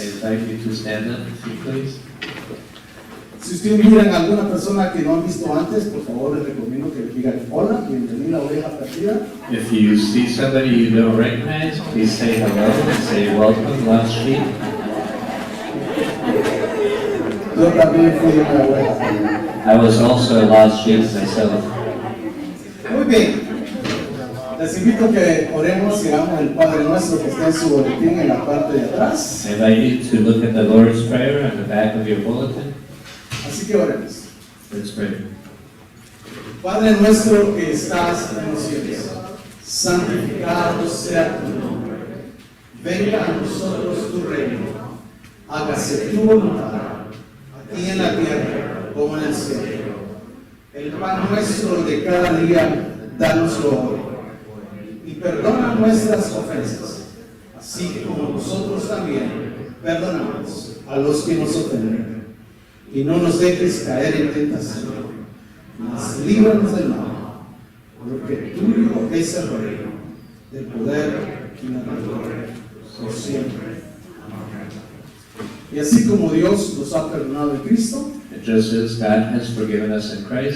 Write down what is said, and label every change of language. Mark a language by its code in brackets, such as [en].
[en] I invite you to stand up, if you please. [es] Si ustedes miran a alguna persona que no han visto antes, por favor les recomiendo que les digan hola, bienvenida a Oveja Perdida. [en] If you see somebody you don't recognize, please say hello and say welcome, lost sheep. [es] Yo también fui una oveja perdida. [en] I was also a lost sheep myself. [es] Muy bien. Les invito a que oremos y hagamos el Padre Nuestro que está en su boletín en la parte de atrás. [en] I invite you to look at the Lord's Prayer on the back of your bulletin. [es] Así que oremos. [en] Let's pray. [es] Padre nuestro que estás en los cielos, santificado sea tu nombre. Venga a nosotros tu reino. Hágase tu voluntad, aquí en la tierra como en el cielo. El pan nuestro de cada día, dánoslo hoy. Y perdona nuestras ofensas, así como nosotros también perdonamos a los que nos ofenden. Y no nos dejes caer en tentación, mas líbranos del mal, porque tuyo es el reino, el poder y la gloria, por siempre. Amén. Y así como Dios nos ha perdonado en Cristo, [en] And just as God has forgiven us in Christ,